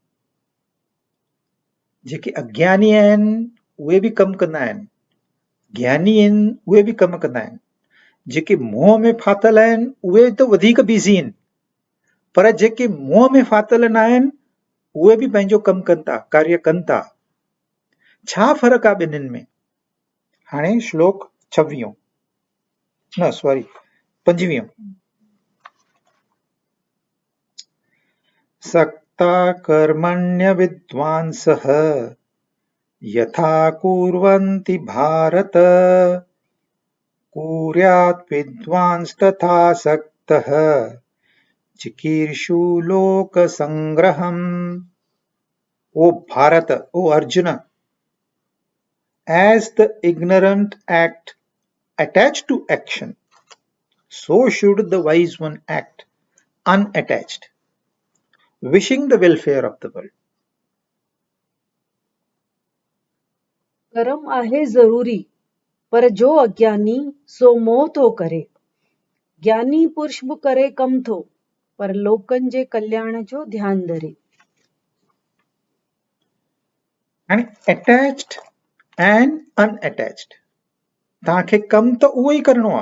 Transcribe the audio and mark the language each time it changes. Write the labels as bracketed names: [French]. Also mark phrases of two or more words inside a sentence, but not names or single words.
[Sindhi] जेके अज्ञानी आहिनि उहे बि कमु कंदा आहिनि, ज्ञानी आहिनि उहे बि कमु कंदा आहिनि। जेके मोह में फाथल आहिनि उहे त वधीक बिज़ी आहिनि, पर जेके मोह में फाथल न आहिनि उहे बि पंहिंजो कमु कनि था, कार्य कनि था। छा फ़र्क़ु आहे ॿिन्हिनि में? हाणे श्लोक 26 न सॉरी 25। [Sanskrit] सक्ता कर्मण्य विद्वांसः यथा कुर्वन्ति भारत, कुर्यात् विद्वांस तथा सक्तः चिकीर्षु लोक संग्रहम्। [Sindhi] ओ भारत, ओ अर्जुन, [English] as the ignorant act attached to action, so should the wise one act unattached, wishing the welfare of the world. [Sindhi] कर्म आहे ज़रूरी, पर जो अज्ञानी सो मोह थो करे। ज्ञानी पुरुष बि करे कम थो, पर लोकनि जे कल्याण जो ध्यानु धरे। हाणे [English] attached and unattached, [Sindhi] तव्हांखे कमु त उहो ई करिणो आहे।